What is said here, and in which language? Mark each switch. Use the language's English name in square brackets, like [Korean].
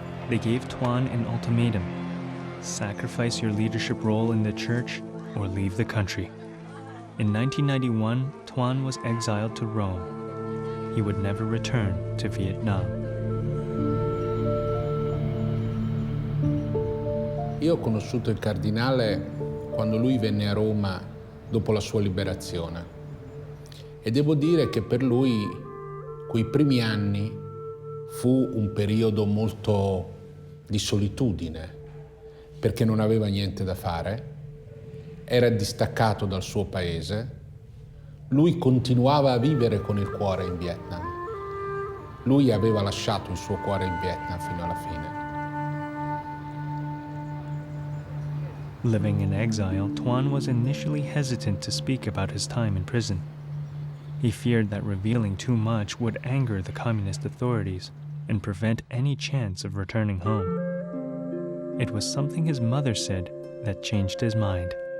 [English] They gave Thuan an ultimatum: sacrifice your leadership role in the church or leave the country. In 1991, Thuan was exiled to Rome. He would never return to Vietnam. [Italian] Io ho conosciuto il Cardinale quando lui venne a Roma dopo la sua liberazione e devo dire che per lui quei primi anni fu un periodo molto di solitudine perché non aveva niente da fare, era distaccato dal suo paese. Lui continuava a vivere con il cuore in Vietnam. Lui aveva lasciato il suo cuore in Vietnam fino alla fine. [English] Living in exile, Thuan was initially hesitant to speak about his time in prison. He feared that revealing too much would anger the communist authorities and prevent any chance of returning home. It was something his mother said that changed his mind.